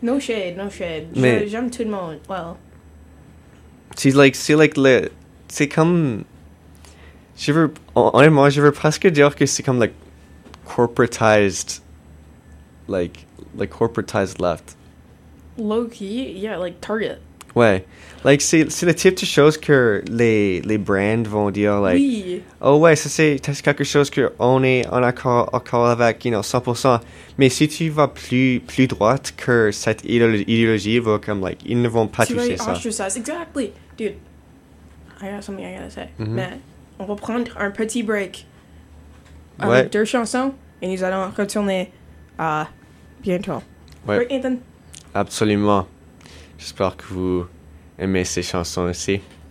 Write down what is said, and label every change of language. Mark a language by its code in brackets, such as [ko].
[en] No shade. [fr] Mais j'aime tout le monde, well. C'est comme... Je veux, honnêtement, je veux presque dire que c'est comme, like, [en] corporatized left. Low-key, yeah, like, target. [fr] Ouais. Like, c'est le type de choses que les brands vont dire, like... Oui. Oh, ouais, ça, c'est quelque chose qu'on est en accord avec, [en] you know, [fr] 100%. Mais si tu vas plus droite que cette idéologie, va comme, like, ils ne vont pas tu toucher ça. Tu vas ostracize. Exactly. [en] Dude, I got something I gotta say. [fr] Mm-hmm. Mais... On va prendre un petit break avec ouais. deux chansons et nous allons retourner à bientôt. Ouais. Right, Ethan? Absolument. J'espère que vous aimez ces chansons aussi.